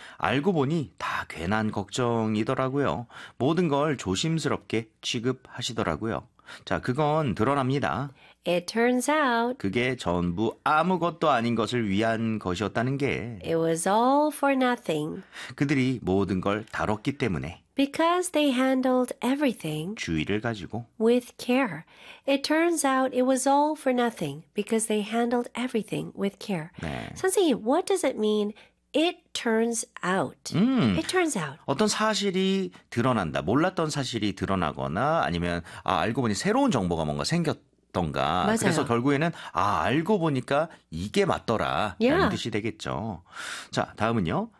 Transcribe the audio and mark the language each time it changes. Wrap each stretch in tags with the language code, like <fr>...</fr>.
<ko>알고 보니 다 괜한 걱정이더라고요. 모든 걸 조심스럽게 취급하시더라고요. 자, 그건 드러납니다.</ko> <en>It turns out</en> <ko>그게 전부 아무것도 아닌 것을 위한 것이었다는 게</ko> <en>It was all for nothing.</en> <ko>그들이 모든 걸 다뤘기 때문에</ko> <en>Because they handled everything</en> <ko>주의를 가지고</ko> <en>with care. It turns out it was all for nothing because they handled everything with care.</en> <ko>네.</ko> <en>선생님, what does it mean? It turns out. It turns out.</en> <ko>어떤 사실이 드러난다. 몰랐던 사실이 드러나거나 아니면 알고 보니 새로운 정보가 뭔가 생겼다. 던가. 맞아요. 그래서 결국에는 아, 알고 보니까 이게 맞더라 라는 yeah. 뜻이 되겠죠. 자, 다음은요.</ko>